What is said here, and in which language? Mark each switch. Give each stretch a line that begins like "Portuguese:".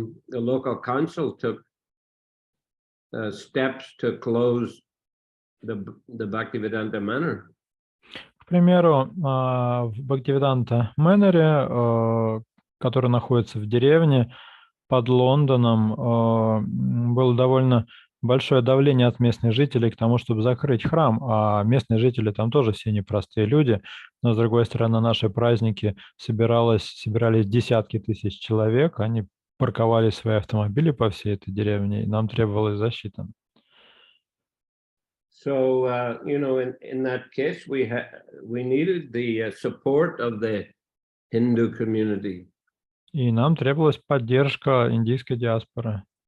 English: The local council took steps to close the Bhaktivedanta Manor.
Russian: К примеру, в Бхактивиданта Мэноре, который находится в деревне под Лондоном, было довольно большое давление от местных жителей к тому, чтобы закрыть храм, а местные жители там тоже все непростые люди, но, с другой стороны, на наши праздники собирались десятки тысяч человек, они парковали свои автомобили по всей этой деревне, и нам требовалась защита.
English: So, in that case, we needed the support of the Hindu community.
Russian: И нам требовалась поддержка индийской диаспоры.